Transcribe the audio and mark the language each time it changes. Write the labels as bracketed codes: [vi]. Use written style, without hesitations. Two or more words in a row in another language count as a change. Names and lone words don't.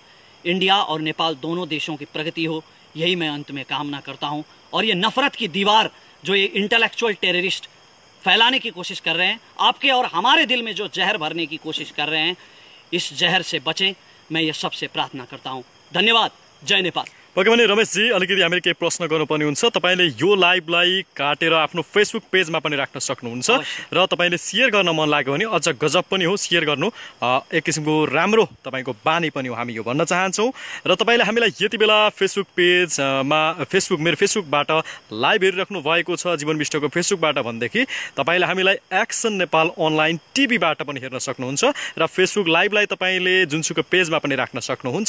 [hi] इंडिया और नेपाल दोनों देशों की प्रगति हो, यही मैं अंत में कामना करता हूं। और ये नफरत की दीवार जो ये इंटेलेक्चुअल टेररिस्ट फैलाने की कोशिश कर रहे हैं, आपके और हमारे दिल में जो जहर भरने की कोशिश कर रहे हैं, इस जहर से बचें। मैं ये सबसे प्रार्थना करता हूं। धन्यवाद। जय नेपाल। [ne] पक्कै पनि रमेशजी अलिकति हामीले केही प्रश्न गर्नुपर्ने हुन्छ। तपाईले यो लाइभलाई काटेर आफ्नो फेसबुक पेजमा पनि राख्न सक्नुहुन्छ र तपाईले शेयर गर्न मन लाग्यो भने अझ गजब पनि हो, शेयर गर्नु एक किसिमको राम्रो तपाईको बानी पनि हो, हामी यो भन्न चाहन्छौँ। र तपाईले हामीलाई यति बेला फेसबुक पेजमा मेरो फेसबुकबाट लाइभ हेरिराख्नु भएको छ जीवन विष्टको फेसबुकबाट भनेदेखि तपाईले हामीलाई एक्सन नेपाल अनलाइन टिभीबाट पनि हेर्न सक्नुहुन्छ र फेसबुक लाइभलाई तपाईले जुनसुकै पेजमा पनि राख्न सक्नुहुन्छ।